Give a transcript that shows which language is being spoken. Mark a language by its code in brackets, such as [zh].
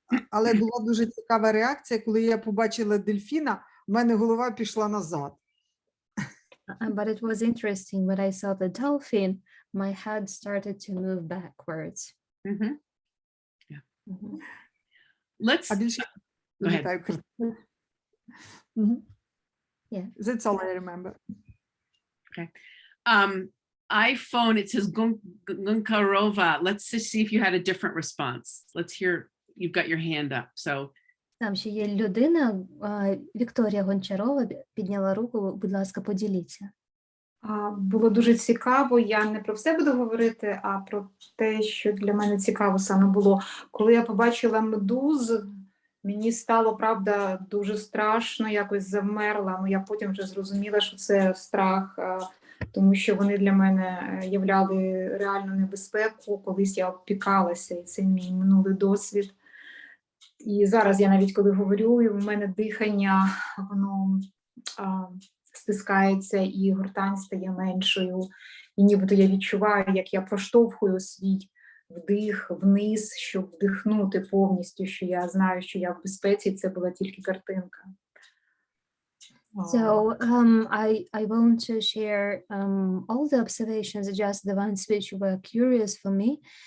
[uk] Але була дуже цікава реакція, коли я побачила дельфіна, в мене голова пішла назад. [en] But it was interesting when I saw the dolphin, my head started to move backwards. Yeah. Let's. [uk] А більше [en] Go ahead. Yeah. That's all I remember. Okay. iPhone, it says Gunkarova. Let's just see if you had a different response. Let's hear, you've got your hand up. So. [uk] Там ще є людина, Вікторія Гончарова підняла руку, будь ласка, поділіться. Було дуже цікаво. Я не про все буду говорити, а про те, що для мене цікаво саме було. Коли я побачила медуз, мені стало, правда, дуже страшно, якось завмерла. Ну, я потім вже зрозуміла, що це страх, тому що вони для мене являли реальну небезпеку. Колись я обпікалася, і це мій минулий досвід. І зараз я навіть коли говорю, і в мене дихання, воно стискається, і гортань стає меншою. І нібито я відчуваю, як я проштовхую свій вдих вниз, щоб вдихнути повністю, що я знаю, що я в безпеці, це була тільки картинка. [en] So I want to share all the observations, just the ones which were curious for me.